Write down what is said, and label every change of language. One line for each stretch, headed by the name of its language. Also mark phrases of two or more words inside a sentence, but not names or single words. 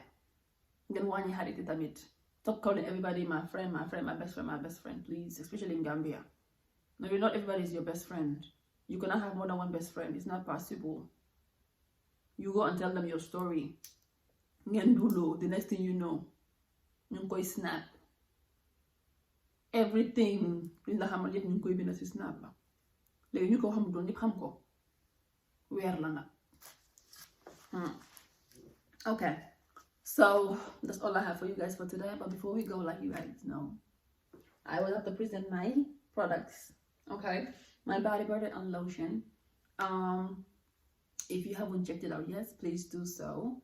English: Then one you had it damit. Stop calling everybody my friend, my best friend, please, especially in Gambia. No, not everybody is your best friend. You cannot have more than one best friend. It's not possible. You go and tell them your story. The next thing you know, you go snap. Everything in the
Wolof: xamal yëpp ñu ngi koy bind ci snap ba léegi ñu ko xamul doon yëpp xam ko weer la nag.
English: Okay, so that's all I have for you guys for today. But before we go, like you guys know, I will have to present my products. Okay, my body butter and lotion. If you haven't checked it out yet, please do so.